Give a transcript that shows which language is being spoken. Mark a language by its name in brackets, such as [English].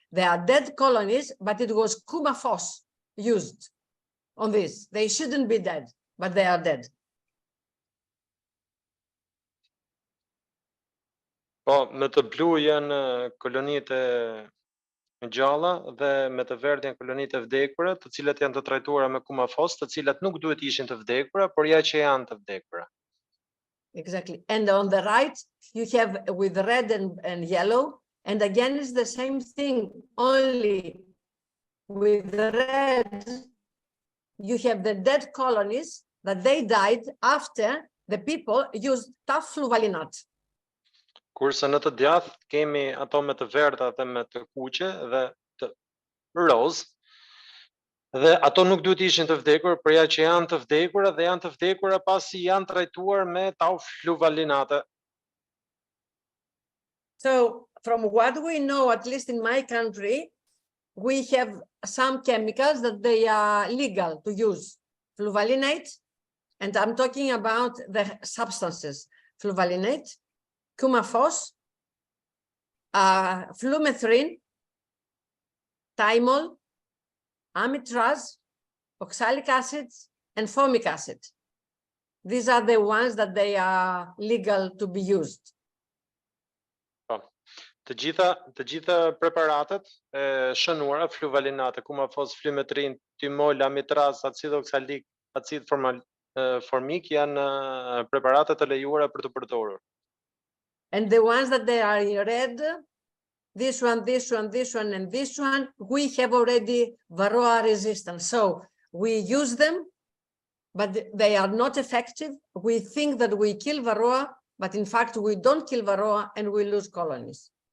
[English] They are dead colonies, but it was Kumafos used on this. They shouldn't be dead, but they are dead. [Albanian] Po, me të blu janë kolonitë gjalla dhe me të verdhë janë kolonitë e vdekura, të cilat janë të trajtuara me kumafos, të cilat nuk duhet ishin të vdekura, por ja që janë të vdekura. [English] Exactly. And on the right, you have with red and yellow, and again it's the same thing, only with the red, you have the dead colonies that they died after the people used tough fluvalinate. [Albanian] Kurse në të djathtë kemi ato me të verdha dhe me të kuqe dhe të roz, dhe ato nuk duhet ishin të vdekur, por ja që janë të vdekura dhe janë të vdekura pasi janë trajtuar me taufluvalinate. [English] So from what we know, at least in my country, we have some chemicals that they are legal to use. Fluvalinate, and I'm talking about the substances. Fluvalinate, cumafos, flumethrin, thymol, amitraz, oxalic acid, and formic acid. These are the ones that they are legal to be used. [Albanian] Të gjitha preparatet e shënuara, fluvalinate, cumafos, flumetrin, thymol, amitraz, acid oxalic, acid formik janë preparate të lejuara për të përdorur. [English] And the ones that they are in red, this one, this one, this one, and this one, we have already Varroa resistance. So we use them, but they are not effective. We think that we kill Varroa, but in fact we don't kill Varroa and we lose colonies.